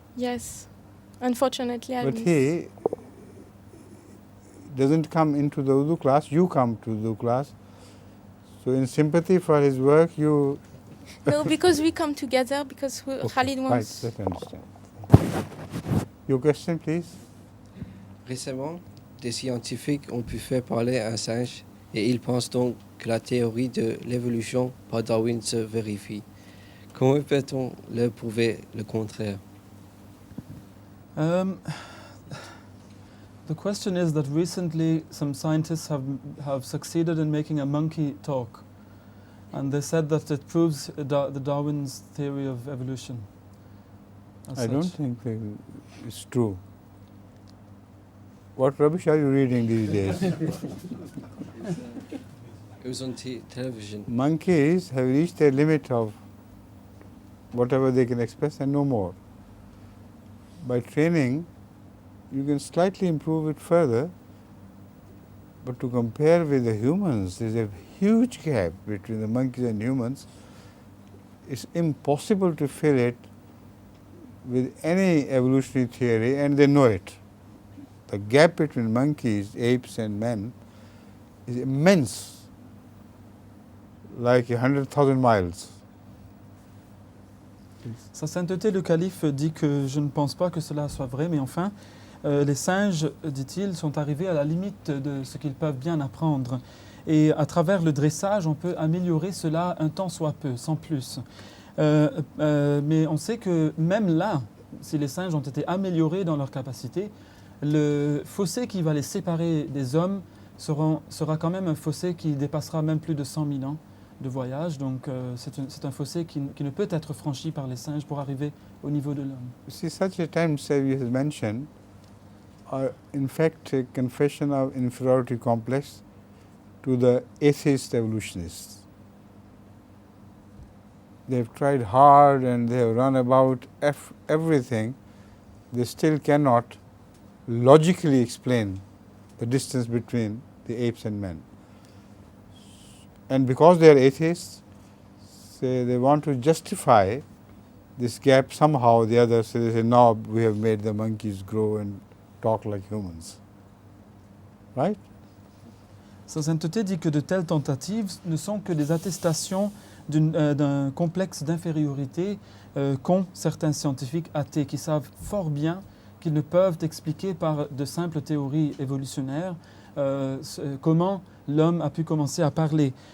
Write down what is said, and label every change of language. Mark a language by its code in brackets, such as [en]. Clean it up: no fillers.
[en] Yes. Unfortunately, I But missed. he doesn't come into the Urdu class, you come to the Urdu class. So in sympathy for his work, you... No, because we come together, because Khalid wants... Right, I understand. Your question, please. [fr] Récemment, des scientifiques ont pu faire parler un singe et ils pensent donc que la théorie de l'évolution par Darwin se vérifie. Comment peut-on leur prouver le contraire? [en] The question is that recently some scientists have succeeded in making a monkey talk. And they said that it proves the Darwin's theory of evolution. I don't think it's true. What rubbish are you reading these days? It was on television. Monkeys have reached their limit of whatever they can express and no more. By training, you can slightly improve it further, but to compare with the humans, there's a huge gap between the monkeys and humans. It's impossible to fill it with any evolutionary theory, and they know it. The gap between monkeys, apes and men is immense, like 100,000 miles. [fr] Sa sainteté le calife dit que je ne pense pas que cela soit vrai, mais enfin, les singes, dit-il, sont arrivés à la limite de ce qu'ils peuvent bien apprendre. Et à travers le dressage, on peut améliorer cela un tant soit peu, sans plus. Mais on sait que même là, si les singes ont été améliorés dans leur capacité, le fossé qui va les séparer des hommes sera quand même un fossé qui dépassera même plus de 100 000 ans de voyage. Donc c'est un fossé qui ne peut être franchi par les singes pour arriver au niveau de l'homme. [en] See, such attempts, as you have mentioned, are in fact a confession of inferiority complex to the atheist evolutionists. They have tried hard and they have run about everything. They still cannot logically explain the distance between the apes and men. And because they are atheists, they want to justify this gap somehow or the other. So they say, no, we have made the monkeys grow and talk like humans. Right? [fr] Sa sainteté dit que de telles tentatives ne sont que des attestations d'un complexe d'infériorité qu'ont certains scientifiques athées qui savent fort bien qu'ils ne peuvent expliquer par de simples théories évolutionnaires comment l'homme a pu commencer à parler.